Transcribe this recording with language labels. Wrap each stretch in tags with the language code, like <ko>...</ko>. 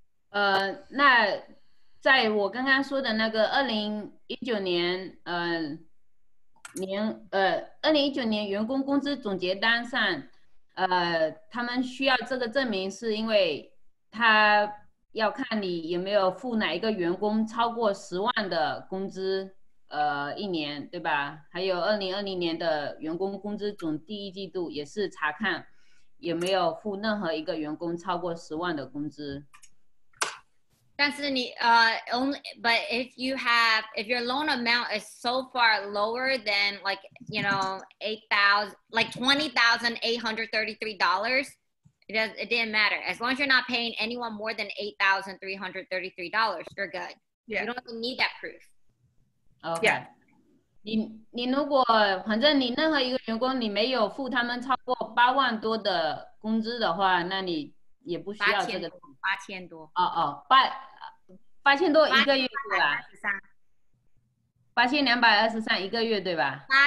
<zh>那在我刚刚说的那个2019年2019年员工工资总结单上，他们需要这个证明，是因为他要看你有没有付哪一个员工超过10万的工资，1年，对吧？还有2020年的员工工资总第1季度也是查看有没有付任何一个员工超过10万的工资。但是你</zh> <en>only, but if your loan amount is so far lower than like, you know, $20,833, it didn't matter. As long as you're not paying anyone more than $8,333, you're good. Yeah. You don't even need that proof. Okay. Yeah.</en> <zh>你如果反正你任何一个员工你没有付他们超过8万多的工资的话，那你也不需要这个。 8000多。 8000多一个月对吧？8223一个月对吧</zh>